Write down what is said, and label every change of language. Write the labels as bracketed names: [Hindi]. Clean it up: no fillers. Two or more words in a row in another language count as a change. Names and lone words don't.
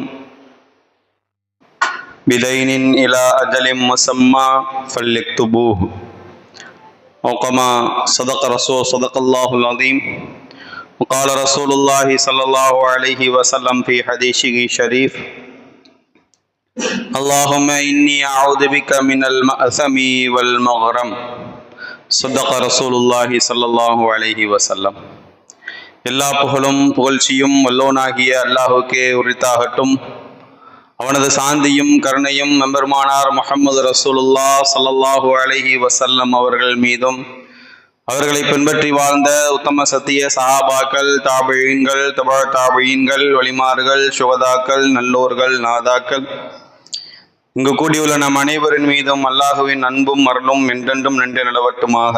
[Arabic] بدين إلى أجل مسمى فليكتبوه أو كما صدق الله العظيم وقال رسول الله صلى الله عليه وسلم في حديثه الشريف اللهم إني أعوذ بك من المأثم والمغرم صدق رسول الله صلى الله عليه وسلم. [Tamil] எல்லா புகழும் புகழ்ச்சியும் வல்லோனாகிய அல்லாஹுக்கே உரித்தாகட்டும். அவனது சாந்தியும் கருணையும் எம்பெருமானார் முஹம்மது ரசூலுல்லாஹ் [Arabic] صلى الله عليه وسلم [Tamil] அவர்கள் மீதும் அவர்களை பின்பற்றி வாழ்ந்த உத்தம சத்திய சஹாபாக்கள், தாபிஈன்கள், தபா தாபிஈன்கள், வலிமார்கள், சுஹதாக்கள், நல்லோர்கள், நாதாக்கள், இங்கு கூடியுள்ள நம் அனைவரின் மீதும் அல்லாஹுவின் அன்பும் அருளும் என்றென்றும் நின்று நிலவட்டுமாக.